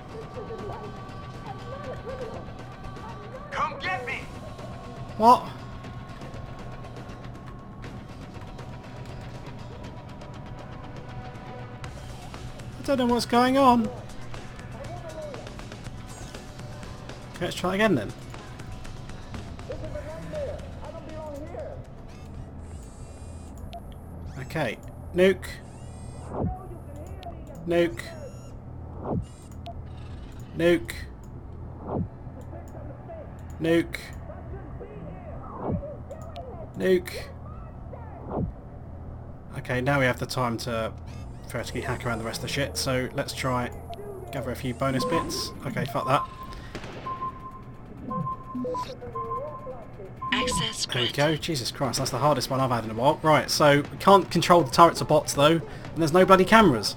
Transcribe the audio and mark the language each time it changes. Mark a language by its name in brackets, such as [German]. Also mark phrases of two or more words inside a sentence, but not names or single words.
[English] Come get me! What? I don't know what's going on. Okay, let's try again then. Okay, nuke. Nuke. Nuke. Nuke. Nuke. Okay, now we have the time to theoretically hack around the rest of the shit, so let's try gather a few bonus bits. Okay, fuck that. Access There we granted. go. Jesus Christ, that's the hardest one I've had in a while. Right, so we can't control the turrets or bots though, and there's no bloody cameras.